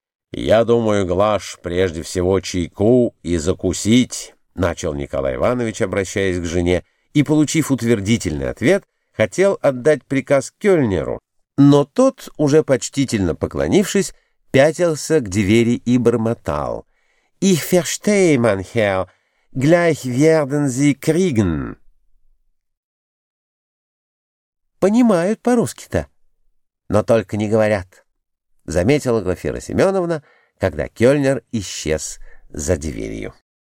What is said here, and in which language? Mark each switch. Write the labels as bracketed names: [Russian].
[Russian] «Я думаю, Глаш, прежде всего чайку и закусить», — начал Николай Иванович, обращаясь к жене, и, получив утвердительный ответ, хотел отдать приказ кельнеру. Но тот, уже почтительно поклонившись, пятился к двери и бормотал: [German] «Ich verstehe, mein Herr, gleich werden Sie kriegen». [Russian] «Понимают по-русски-то, но только не говорят», — заметила Глафира Семеновна, когда кельнер исчез за дверью.